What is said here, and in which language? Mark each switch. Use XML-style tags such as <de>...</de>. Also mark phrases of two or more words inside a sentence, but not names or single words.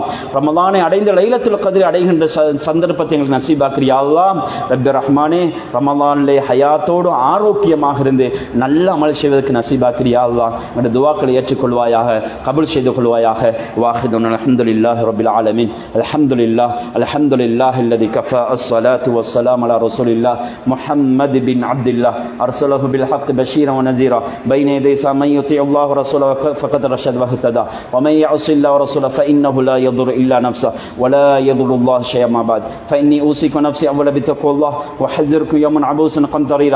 <ta>ரமலானை அடைந்த லைலத்துல் கத்ர் அடைகின்ற சந்தர்ப்பத்தை எங்களுக்கு நசீபாக்கிறியா அல்லாஹ். ரப்பி ரஹ்மானே, ரமலானிலே ஹயாத்தோடு ஆரோக்கியமாக இருந்து நல்ல அமல் செய்வதற்கு நசீபாக்கிறியா அல்லாஹ். எங்களுடைய துஆக்களை ஏற்றுக்கொள்வாயாக, கபூல் செய்து கொள்வாயாக.</ta> <ar>وآخر الحمد لله رب العالمين. الحمد لله الذي كفى والصلاة والسلام على رسول الله محمد بن عبد الله أرسله بالحق بشيرا ونذيرا بين يدي من يطيع الله ورسوله فقد رشد واهتدى ومن يعص الله ورسوله فإنه لا يضر إلا نفسه ولا يضر الله شيئا ما بعد فإني أوصيك نفسي أولا بتقوى الله وأحذرك يوما عبوسا قمطريرا.</ar>